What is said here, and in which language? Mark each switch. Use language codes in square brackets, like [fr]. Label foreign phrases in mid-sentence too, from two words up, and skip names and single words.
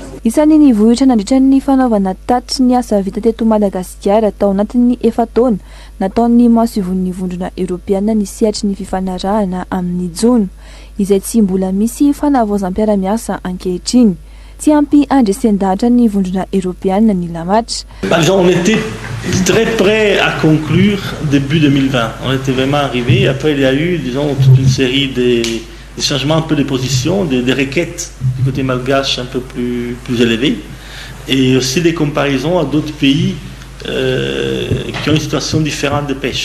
[mg] Isan'ny nivohitra nandritra ny fanaovana tatitry ny asa vita teto Madagasikara tao anatin'ny 4 taona nataon'ny masivon'ny vondrona Europeana ny sehatry ny fifanarahana amin'ny jono izay tsy mbola misy fanavaozam-piara-miasa ankehitriny. Tsy ampy andresen-dahatra ny vondrona Europeana ny lamatra. [fr] On était très prêt à conclure début 2020. On était vraiment arrivé. Après, il y a eu, disons, toute une série de changements un peu de position, des requêtes du côté malgache un peu plus élevées, et aussi des comparaisons à d'autres pays qui ont une situation différente de pêche.